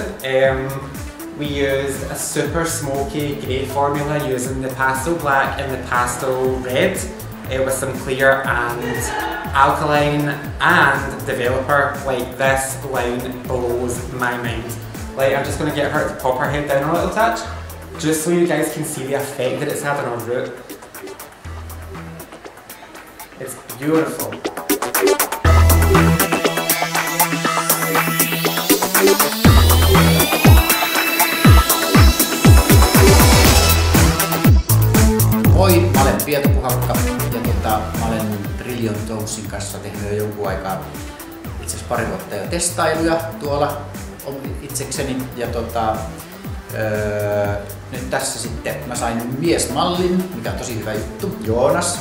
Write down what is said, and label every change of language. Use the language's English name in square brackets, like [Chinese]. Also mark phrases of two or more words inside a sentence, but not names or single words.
[English] We used a super smoky grey formula using the pastel black and the pastel red with some clear and alkaline and developer. Like, this line blows my mind. Like, I'm just going to get her to pop her head down a little touch, just so you guys can see the effect that it's had on our root. It's beautiful. [Finnish] Moi, mä olen Pieta Puhakka ja mä olen Trillium Tonesin kanssa tehnyt jo jonkun aikaa, itse asiassa pari vuotta jo testailuja tuolla itsekseni ja nyt tässä sitten mä sain miesmallin, mikä on tosi hyvä juttu, Joonas.